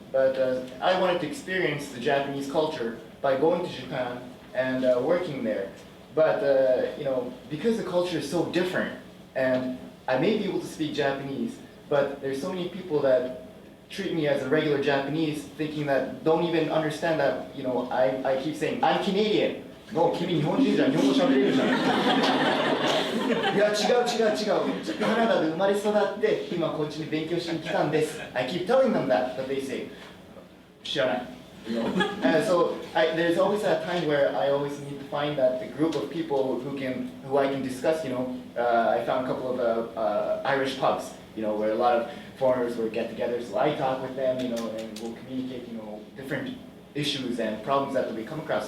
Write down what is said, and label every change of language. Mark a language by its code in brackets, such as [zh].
[en] But I wanted to experience the Japanese culture by going to Japan and working there. But because the culture is so different, and I may be able to speak Japanese, but there's so many people that treat me as a regular Japanese, thinking that don't even understand that, I keep saying, I'm Canadian. [ja] No, 君日本人じゃん、日本語喋れるじゃん。いや、違う。カナダで生まれ育って、今こっちに勉強しに来たんです。 [en] I keep telling them that, but they say, [ja] 知らない。 [en] And so there's always that time where I always need to find that the group of people who I can discuss, I found a couple of Irish pubs, where a lot of foreigners would get together, so I talk with them, and we'll communicate, different issues and problems that we come across.